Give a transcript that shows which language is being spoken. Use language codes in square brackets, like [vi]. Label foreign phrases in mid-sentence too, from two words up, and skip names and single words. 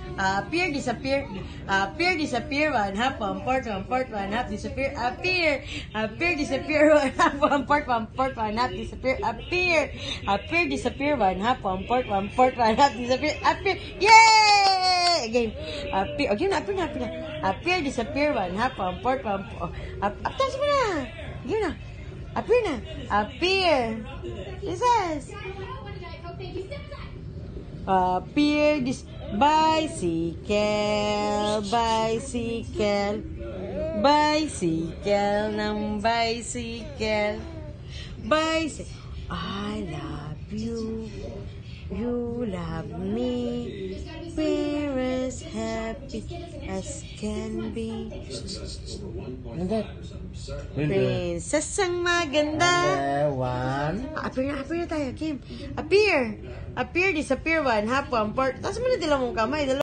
[en] Appear, disappear. Appear, disappear. 1/2, 1/4, 1/4, 1/2, disappear. Appear. Appear, disappear. 1/2, 1/4, 1/4, 1/2, disappear. Appear. Appear, disappear. 1/2, 1/4, 1/4, 1/2, disappear. Appear. Yay! Again. Appear. [tl] Okay na, appear na, appear na. [en] Appear, disappear. [tl] 1/2, 1/4, 1/4. Tapos mo na. Again na. Appear na. [en] Appear. Jesus. Appear, bicycle, bicycle, bicycle ng bicycle, bicycle. I love you, you love me, we're as happy as can be. [tl] Princess ang maganda. Appear na tayo, Kim. [en] Appear. Appear, disappear. 1/2, 1/4. [tl] Tapos mo na dila mong kamay.